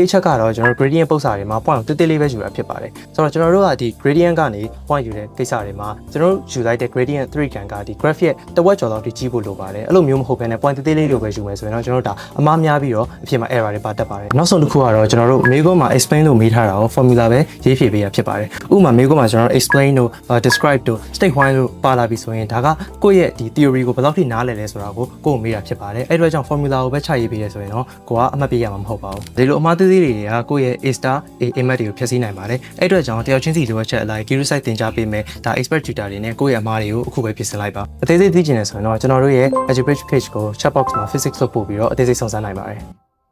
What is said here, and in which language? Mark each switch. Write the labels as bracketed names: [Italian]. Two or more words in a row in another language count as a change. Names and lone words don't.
[Burmese] အချက်ကတော့ကျွန်တော် gradient ပု္ပ္ပစာတွေမှာ point ကိုတိတိလေးပဲယူတာဖြစ်ပါတယ်ဆိုတော့ကျွန်တော်တို့ကဒီ gradient ကနေ point ယူတဲ့ကိစ္စတွေမှာကျွန်တော်တို့ယူလိုက်တဲ့ gradient 3 kan ကဒီ graph ရဲ့တဝက်ကျော်လောက်ထိကြီးဖို့လိုပါတယ်အဲ့လိုမျိုးမဟုတ်ဘဲ နဲ့ point တိတိလေးလိုပဲယူမယ်ဆိုရင်တော့ကျွန်တော်တို့ဒါအမှားများပြီးတော့အဖြစ်မှာ error တွေပါတတ်ပါတယ်နောက်ဆုံးတစ်ခုကတော့ကျွန်တော်တို့မေးခွန်းမှာ explain လို့မေးထားတာကို formula ပဲ ရေးဖြည့်ပေးရဖြစ်ပါတယ်ဥပမာမေးခွန်းမှာကျွန်တော်တို့ explain တို့ describe တို့ [English] state why [Burmese] တို့ပါလာပြီဆိုရင်ဒါကကိုယ့်ရဲ့ဒီ theory ကိုဘယ်လောက်ထိနားလည်လဲဆိုတာကိုကိုယ်မေးတာဖြစ်ပါတယ်အဲ့အတွက်ကြောင့် formula ကိုပဲချရေးပေးရဆိုရင်တော့ကိုကအမှတ်ပေးရမှာမဟုတ်ပါဘူးဒီလိုအမှားသေးသေးတွေကကိုယ့်ရဲ့ [English] A star A image [Burmese] တွေကိုဖျက်ဆီးနိုင်ပါတယ်အဲ့အတွက်ကြောင့်တယောက်ချင်းစီလိုအပ်ချက်အလိုက် Guru site သင်ကြားပေးမယ်ဒါ [English] expert tutor [Burmese] တွေနဲ့ကိုယ့်ရဲ့အမှားတွေကိုအခုပဲပြင်ဆင်လိုက်ပါအသေးစိတ်သိချင်တယ်ဆိုရင်တော့ကျွန်တော်တို့ရဲ့ Edubridge page ကို [English] chat box [Burmese] မှာ physics လို့ပို့ပြီးတော့အသေးစိတ်စုံစမ်းနိုင်ပါတယ်